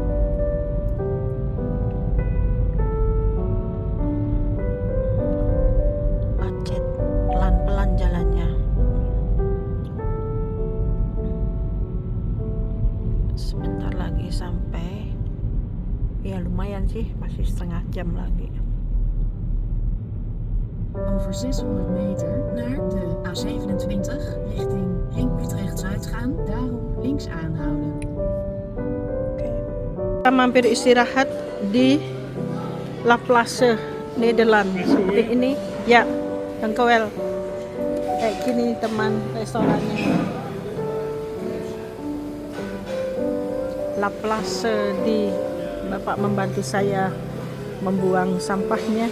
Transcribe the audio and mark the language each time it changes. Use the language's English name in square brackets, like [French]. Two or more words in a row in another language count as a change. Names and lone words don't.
[Indonesian] Macet, pelan-pelan jalannya. Sebentar lagi sampai. Ya lumayan sih, masih setengah jam lagi. [Dutch] Over 600 meter naar de A27 richting Ring Utrecht-Zuid gaan. Daarom links aanhouden. [Indonesian] Oke. Kita mampir istirahat di La Place Nederland. Seperti ini. Ya, dankjewel. Kayak gini teman restorannya. La Place di Bapak membantu saya membuang sampahnya.